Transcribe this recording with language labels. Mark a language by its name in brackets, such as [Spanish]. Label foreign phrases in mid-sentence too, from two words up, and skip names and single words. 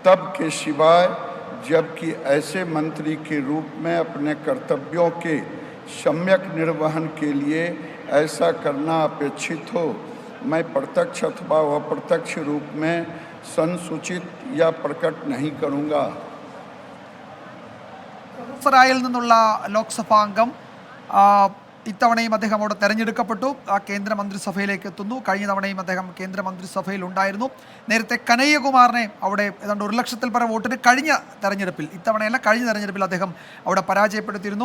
[Hindi] तब के सिवाय जबकि ऐसे मंत्री के रूप में अपने कर्तव्यों के सम्यक निर्वहन के लिए ऐसा करना अपेक्षित हो, मैं प्रत्यक्ष अथवा अप्रत्यक्ष रूप में संसूचित या प्रकट नहीं करूँगा। [Malayalam] ബഹുസരായിൽ നിന്നുള്ള ലോക്സഭാ അംഗം ഇത്തവണയും അദ്ദേഹം അവിടെ തെരഞ്ഞെടുക്കപ്പെട്ടു. കേന്ദ്രമന്ത്രിസഭയിലേക്ക് എത്തുന്നു. കഴിഞ്ഞ തവണയും അദ്ദേഹം കേന്ദ്രമന്ത്രിസഭയിൽ ഉണ്ടായിരുന്നു. നേരത്തെ കനയ്യകുമാറിനെ അവിടെ ഏതാണ്ട് 1 ലക്ഷത്തിൽ പരം വോട്ടിന് കഴിഞ്ഞ തെരഞ്ഞെടുപ്പിൽ, ഇത്തവണയല്ല കഴിഞ്ഞ തെരഞ്ഞെടുപ്പിൽ അദ്ദേഹം അവിടെ പരാജയപ്പെടുത്തിയിരുന്നു.